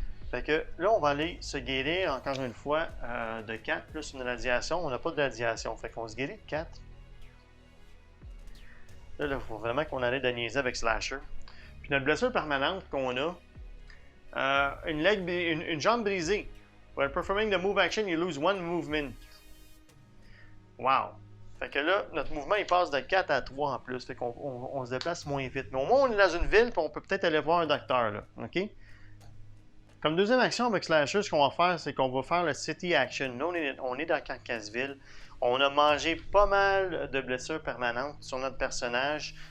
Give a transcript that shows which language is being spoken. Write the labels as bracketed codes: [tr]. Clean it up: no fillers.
[fr] Fait que là, on va aller se guérir encore une fois de 4 plus une radiation. On n'a pas de radiation, fait qu'on se guérit de 4. Là, il faut vraiment qu'on arrête de niaiser avec Slasher. Puis notre blessure permanente qu'on a, une jambe brisée. [en] While performing the move action, you lose 1 movement. Wow! [fr] Fait que là, notre mouvement, il passe de 4 à 3 en plus. Fait qu'on se déplace moins vite. Mais au moins, on est dans une ville, puis on peut peut-être aller voir un docteur, là. OK? Comme deuxième action avec Slasher, ce qu'on va faire, c'est qu'on va faire le City Action. Là, on est dans Carcassville. On a mangé pas mal de blessures permanentes sur notre personnage.